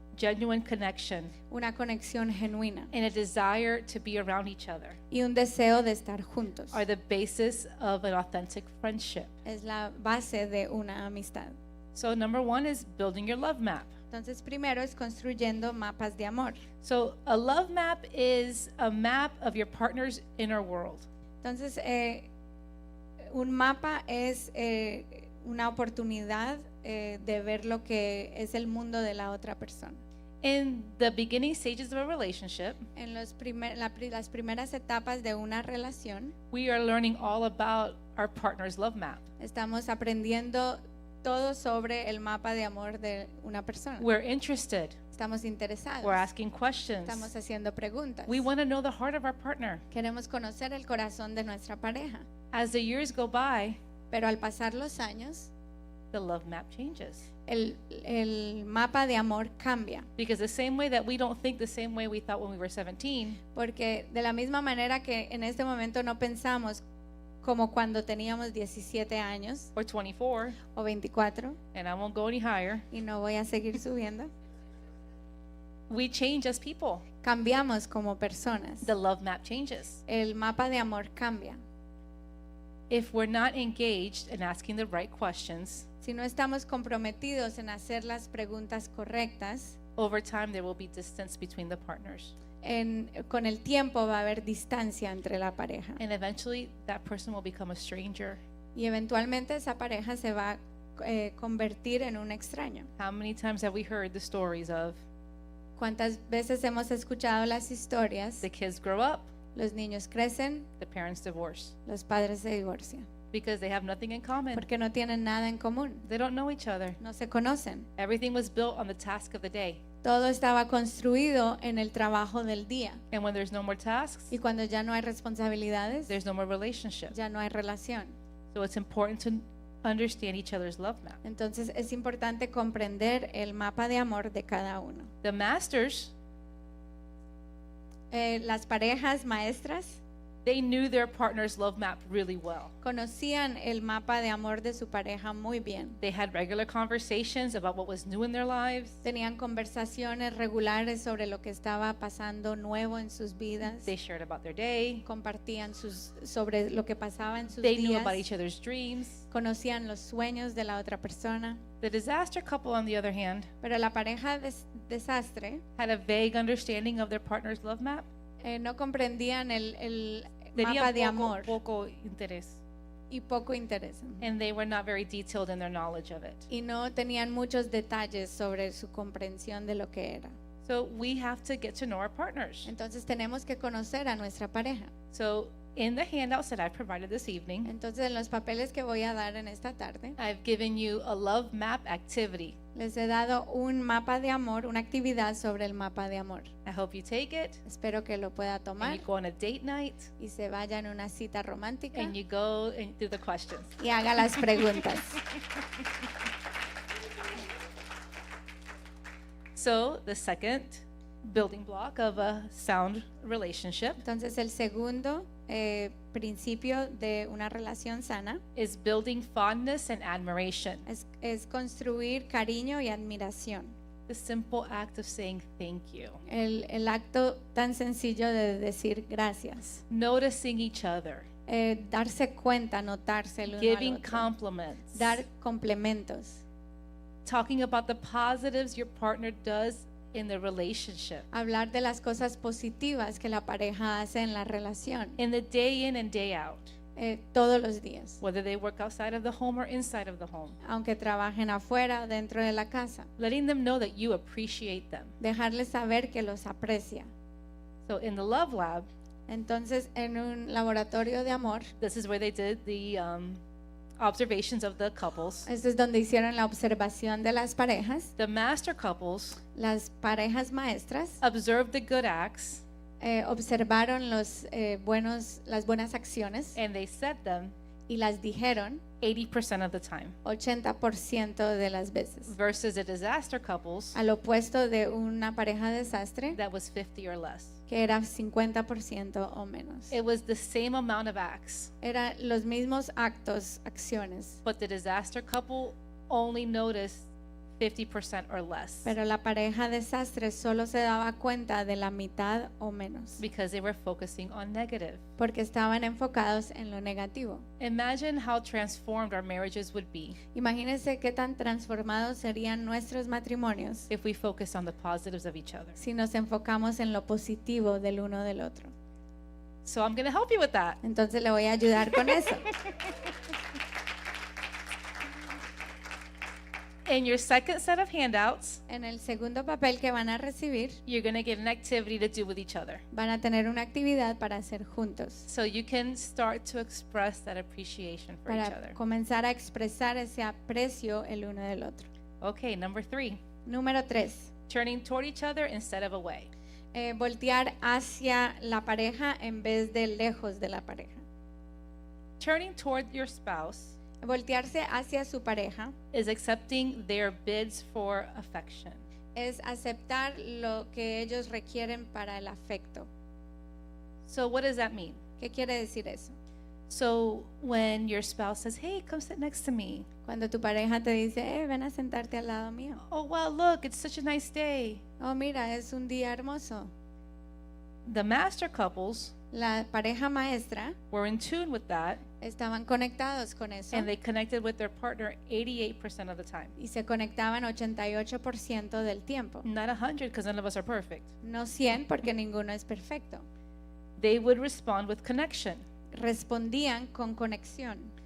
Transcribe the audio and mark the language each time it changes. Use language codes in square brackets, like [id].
[en] Genuine connection [es] una conexión genuina [en] and a desire to be around each other [es] y un deseo de estar juntos. [en] are the basis of an authentic friendship. [es] Es la base de una amistad. [en] So number 1 is building your love map. [es] Entonces, primero es construyendo mapas de amor. [en] So a love map is a map of your partner's inner world. [es] Entonces, un mapa es una oportunidad de ver lo que es el mundo de la otra persona. [en] In the beginning stages of a relationship, [es] En las primeras etapas de una relación, [en] we are learning all about our partner's love map. [es] estamos aprendiendo todo sobre el mapa de amor de una persona. [en] We're interested. [es] Estamos interesados. [en] We're asking questions. [es] Estamos haciendo preguntas. [en] We want to know the heart of our partner. [es] Queremos conocer el corazón de nuestra pareja. [en] As the years go by, [es] Pero al pasar los años, [en] the love map changes. [es] el mapa de amor cambia. [en] Because the same way that we don't think the same way we thought when we were 17, [es] Porque de la misma manera que en este momento no pensamos como cuando teníamos 17 años [en] or 24, [es] o 24, [en] and I won't go any higher, [es] y no voy a seguir subiendo, [en] we change as people. [es] cambiamos como personas. [en] The love map changes. [es] El mapa de amor cambia. [en] If we're not engaged in asking the right questions, [es] Si no estamos comprometidos en hacer las preguntas correctas, [en] over time there will be distance between the partners. [es] con el tiempo va a haber distancia entre la pareja. [en] And eventually that person will become a stranger. [es] Y eventualmente esa pareja se va a convertir en un extraño. [en] How many times have we heard the stories of [es] ¿Cuántas veces hemos escuchado las historias? [en] the kids grow up, [es] Los niños crecen, [en] the parents divorce [es] los padres se divorcian, [en] because they have nothing in common. [es] porque no tienen nada en común, [en] They don't know each other. [es] no se conocen. [en] Everything was built on the task of the day. [es] Todo estaba construido en el trabajo del día. [en] And when there's no more tasks, [es] Y cuando ya no hay responsabilidades, [en] there's no more relationship. [es] ya no hay relación. [en] So it's important to understand each other's love map. [es] Entonces es importante comprender el mapa de amor de cada uno. [en] The masters, [es] Las parejas maestras [en] they knew their partner's love map really well. [es] conocían el mapa de amor de su pareja muy bien. [en] They had regular conversations about what was new in their lives. [es] Tenían conversaciones regulares sobre lo que estaba pasando nuevo en sus vidas. [en] They shared about their day. [es] Compartían sobre lo que pasaba en sus [en] They knew [es] días. [en] about each other's dreams. [es] Conocían los sueños de la otra persona. [en] The disaster couple, on the other hand, [es] Pero la pareja desastre [en] had a vague understanding of their partner's love map. [es] no comprendían el Tenían mapa de amor poco interés. y poco interés. [en] And they were not very detailed in their knowledge of it. [es] Y no tenían muchos detalles sobre su comprensión de lo que era. [en] So we have to get to know our partners. [es] Entonces tenemos que conocer a nuestra pareja. [en] So in the handouts that I've provided this evening, [es] Entonces en los papeles que voy a dar en esta tarde, [en] I've given you a love map activity. [es] les he dado un mapa de amor, una actividad sobre el mapa de amor. [en] I hope you take it [es] Espero que lo pueda [en] and [es] tomar [en] you go on a date night [es] y se vaya en una cita romántica [en] and you go and do the questions. [es] y haga las preguntas. [en] So the second building block of a sound relationship [es] Entonces el segundo principio de una relación sana [en] is building fondness and admiration. [es] es construir cariño y admiración. [en] The simple act of saying thank you, [es] El acto tan sencillo de decir gracias. [en] noticing each other, [es] Darse cuenta, notarse el uno al [en] giving [es] otro. [en] compliments, [es] Dar complementos. [en] talking about the positives your partner does in the relationship, [es] Hablar de las cosas positivas que la pareja hace en la relación. [en] in the day in and day out, [es] Todos los días. [en] whether they work outside of the home or inside of the home, [es] Aunque trabajen afuera o dentro de la casa. [en] letting them know that you appreciate them. [es] Dejarles saber que los aprecia. [en] So in the Love Lab, [es] Entonces, en un laboratorio de amor, [en] this is where they did the observations of the couples. [es] esto es donde hicieron la observación de las parejas. [en] The master couples [es] Las parejas maestras [en] observed the good acts [es] observaron las buenas acciones [en] and they said them [es] y las dijeron [en] 80% of the time, [es] 80% de las veces. [en] versus the disaster couples [es] Al opuesto de una pareja desastre [en] that was 50 or less. [es] que era 50% o menos. [en] It was the same amount of acts, [es] Eran los mismos actos, acciones, [en] but the disaster couple only noticed 50% or less [es] pero la pareja desastre solo se daba cuenta de la mitad o menos, [en] because they were focusing on negative. [es] porque estaban enfocados en lo negativo. [en] Imagine how transformed our marriages would be [es] Imagínense qué tan transformados serían nuestros matrimonios [en] if we focused on the positives of each other. [es] si nos enfocamos en lo positivo del uno del otro. [en] So I'm going to help you with that. [es] Entonces le voy a ayudar con eso. [en] In your second set of handouts, [es] En el segundo papel que van a recibir, [en] you're going to get an activity to do with each other. [es] van a tener una actividad para hacer juntos, [en] So you can start to express that appreciation for each [es] para [en] other. [es] comenzar a expresar ese aprecio el uno del otro. [en] Okay, number 3, [es] Número 3. [en] turning toward each other instead of away. [es] Voltear hacia la pareja en vez de lejos de la pareja. [en] Turning toward your spouse [es] Voltearse hacia su pareja [en] is accepting their bids for affection. [es] es aceptar lo que ellos requieren para el afecto. [en] So what does that mean? [es] ¿Qué quiere decir eso? [en] So when your spouse says, "Hey, come sit next to me." [es] Cuando tu pareja te dice, ven a sentarte al lado mío. [en] "Oh, wow, look, it's such a nice day." [es] Oh, mira, es un día hermoso. [en] The master couples [es] La pareja maestra [en] were in tune with that, [es] estaban conectados con eso [en] and they connected with their partner 88% of the time. [es] y se conectaban 88% del tiempo. [en] Not 100, because none of us are perfect. [es] No 100 porque ninguno es perfecto. [en] They would respond with connection, [es] Respondían con conexión,